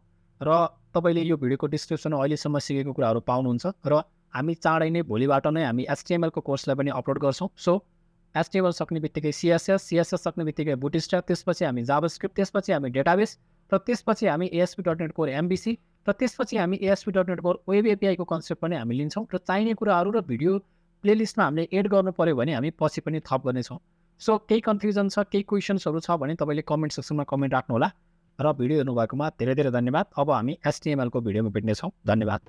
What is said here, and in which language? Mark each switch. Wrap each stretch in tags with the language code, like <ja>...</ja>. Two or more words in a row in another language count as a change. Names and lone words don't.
<ne>र तपाईँले यो भिडियोको डिस्क्रिप्सनमा अहिलेसम्म सिकेको कुराहरू पाउनुहुन्छ र हामी चाँडै नै भोलिबाट नै हामी HTML को कोर्सलाई पनि अपलोड गर्छौँ। सो HTML सक्ने बित्तिकै CSS, CSS सक्ने बित्तिकै बुटस्ट्र्याप, त्यसपछि हामी जाभास्क्रिप्ट, त्यसपछि हामी डेटाबेस र त्यसपछि हामी ASP.NET कोर MVC र त्यसपछि हामी ASP.NET कोर वेब एपीआई को कन्सेप्ट पनि हामी लिन्छौँ र चाहिने कुराहरू र</ne> <en>video playlistमा</en> <ne>हामीले एड गर्नु पर्यो भने हामी पछि पनि थप गर्नेछौँ। सो केही कन्फ्युजन छ, केही क्वेसन्सहरू छ भने तपाईँले</ne> <en>comment sectionमा comment</en> <ne>राख्नुहोला र भिडियो हेर्नुभएकोमा धेरै धेरै धन्यवाद। अब हामी HTML को भिडियोमा भेट्नेछौँ। धन्यवाद।</ne>